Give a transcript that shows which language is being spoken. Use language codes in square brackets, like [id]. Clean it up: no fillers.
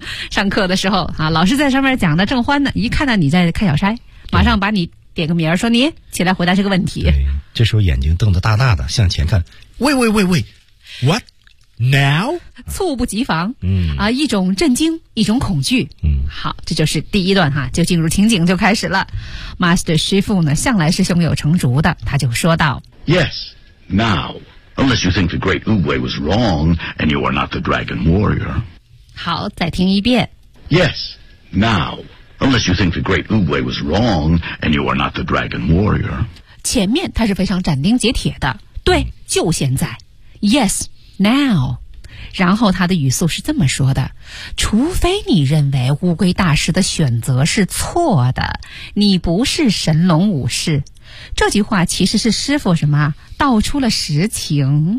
[zh] 上课的时候啊，老师在上面讲的正欢呢，一看到你在看小筛，马上把你点个名儿，说你起来回答这个问题。对，这时候眼睛瞪得大大的向前看 [en] wait, wait, wait, wait, what? Now? [zh] 猝不及防、嗯啊、一种震惊，一种恐惧、嗯、好，这就是第一段哈，就进入情景就开始了。 Master Shifu 呢，向来是胸有成竹的，他就说道 [en] Yes, now, unless you think the great Uwe was wrong and you are not the dragon warrior. [zh] 好，再听一遍 [en] Yes, now, unless you think the great Uwe was wrong and you are not the dragon warrior. [zh] 前面他是非常斩钉截铁的，对，就现在 [en] YesNow， [zh] 然后他的语速是这么说的：除非你认为乌龟大师的选择是错的，你不是神龙武士。这句话其实是师父什么道出了实情。